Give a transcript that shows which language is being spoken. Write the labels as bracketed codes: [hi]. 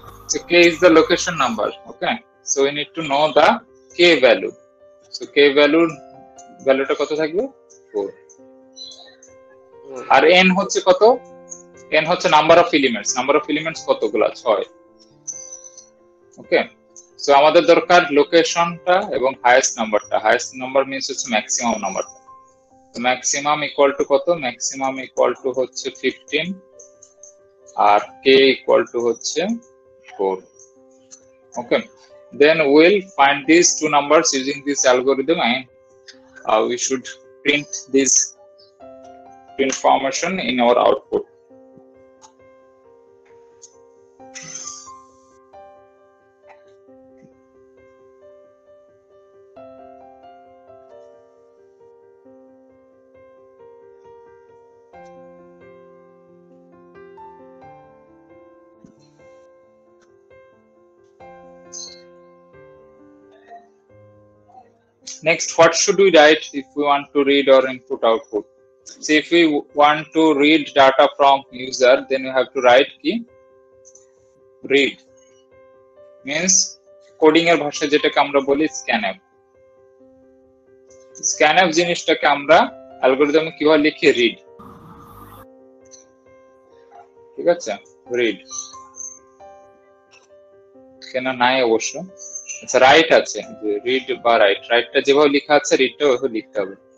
[en] So k is the location number. Okay, so we need to know the k value. [bn] So k valueটা কত থাকবে, 4। আর n হচ্ছে কত, n হচ্ছে number of elements. Number of elements কতগুলা, 6। ওকে, so আমাদের দরকার লোকেশনটা এবং হাইয়েস্ট নাম্বারটা। হাইয়েস্ট নাম্বার মিন্স হচ্ছে ম্যাক্সিমাম নাম্বারটা। তো ম্যাক্সিমাম ইকুয়াল টু কত? ম্যাক্সিমাম ইকুয়াল টু হচ্ছে 15 আর কে ইকুয়াল টু হচ্ছে 4। [en] Okay, then we'll find these two numbers using this algorithm, and we should print this information in our output. Next, what should we write if we want to read or input output? So if we want to read data from user, then we have to write key read, means coding [bn] এর ভাষা যেটাকে আমরা বলি [en] scanf। [bn] scanf জিনিসটাকে আমরা অ্যালগরিদমে কিভাবে লিখি? read, ঠিক আছে? read কেন নাই অবশ্য, আচ্ছা রাইট আছে, যে রিড বা রাইট, রাইটটা যেভাবে লেখা আছে রিডটা ওইভাবে লিখতে হবে।